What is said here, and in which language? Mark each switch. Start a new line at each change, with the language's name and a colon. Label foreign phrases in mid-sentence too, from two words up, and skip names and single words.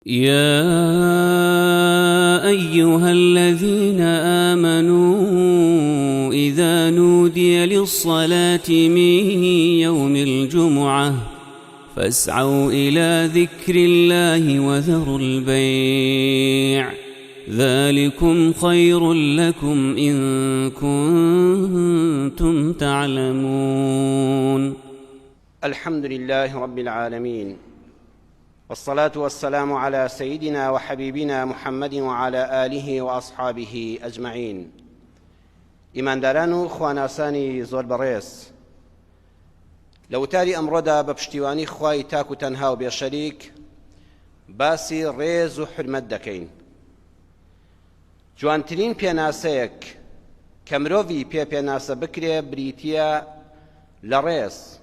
Arabic: يا أيها الذين آمنوا إذا نودي للصلاة من يوم الجمعة فاسعوا إلى ذكر الله وذروا البيع ذلكم خير لكم إن كنتم تعلمون. الحمد لله رب العالمين، والصلاة والسلام على سيدنا وحبيبنا محمد وعلى آله وأصحابه أجمعين.
Central Kurdish: ئیمانداران و خواناسانی زۆر بەڕێز، لە وتاری ئەمڕۆدا بە پشتیوانی خوای تاک و تەنها و بێشەریک باسی ڕێز و حرمەت دەکەین. جوانترین پێناسەیەک کە مرۆڤی پێناسە بکرێ بریتیە لە ڕێز.